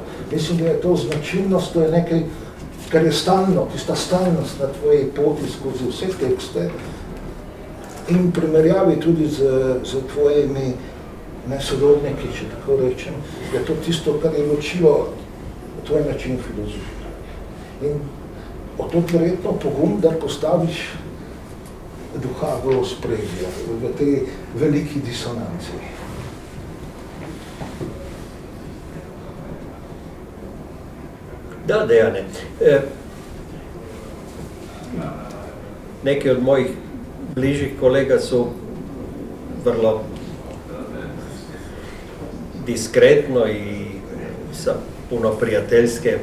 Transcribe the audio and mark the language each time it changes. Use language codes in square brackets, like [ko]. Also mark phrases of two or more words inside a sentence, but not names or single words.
[sl] Mislim, da je to značilnost, to je nekaj, kar je stalno, tista stalnost na tvoji poti skozi vse tekste in primerjavi tudi z tvojimi sodobniki, če tako rečem, je to tisto, kar je ločilo tvoj način filozofije. In to verjetno pogum, da postaviš duha v ospredje, v veliki disonanci. [hr] Da, Dejane. Neki od mojih bližih kolega su vrlo diskretno i sa puno prijateljske